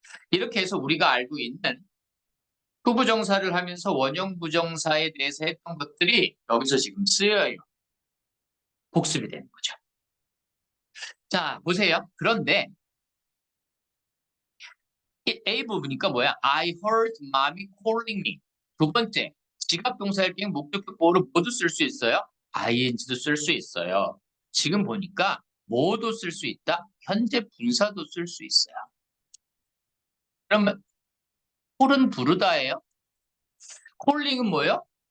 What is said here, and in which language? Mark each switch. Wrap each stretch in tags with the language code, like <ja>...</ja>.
<ko>이렇게 해서 우리가 알고 있는 투부정사를 하면서 원형 부정사에 대해서 했던 것들이 여기서 지금 쓰여요. 복습이 되는 거죠. 자, 보세요. 그런데 A 부분이니까 뭐야?</ko> <en>I heard mommy calling me.</en> <ko>두 번째, 지각동사일 경우 목적격 보호를 모두 쓸 수 있어요? ing도 쓸 수 있어요. 지금 보니까 뭐도 쓸 수 있다? 현재 분사도 쓸 수 있어요. 그러면 콜은 부르다예요? 콜링은 뭐예요?</ko>